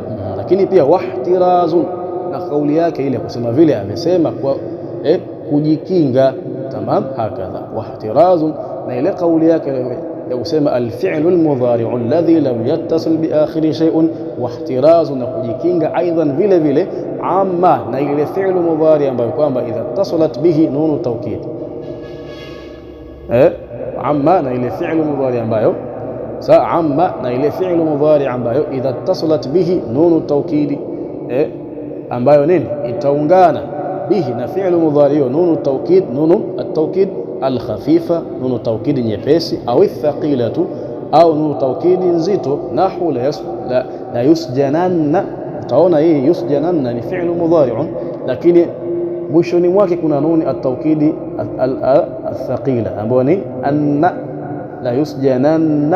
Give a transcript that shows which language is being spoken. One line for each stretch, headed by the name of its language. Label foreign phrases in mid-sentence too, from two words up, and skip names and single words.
Swahili: Lakini pia wahtirazun, na kauli yake ile kusema vile amesema kwa kujikinga. Tamam.
Arabic: هكذا واحتراز,
Swahili: na ile kauli yake ya kusema
Arabic: الفعل المضارع الذي لم يتصل بآخره شيء واحتراز,
Swahili: na kujikinga aidan vile vile amma, na ile
Arabic: فعل مضارع
Swahili: ambayo kwamba
Arabic: إذا اتصلت به نون توكيد,
Swahili: amma, na ile
Arabic: فعل مضارع
Swahili: ambayo amma, na ile
Arabic: فعل مضارع
Swahili: ambayo
Arabic: إذا اتصلت به نون توكيد,
Swahili: ambayo nini itaungana bihi na
Arabic: فعل مضارع نون توكيد, نون التوكيد الخفيفة, نون توكيد
Swahili: nyepesi,
Arabic: أو ثقيلة,
Swahili: au
Arabic: نون توكيد
Swahili: nzito,
Arabic: نحو لا يسجنن.
Swahili: Utaona hii yusjananna ni
Arabic: فعل مضارع,
Swahili: lakini mwishoni mwake kuna
Arabic: نون التوكيد الثقيلة
Swahili: ambayo ni anna,
Arabic: لا يسجنن.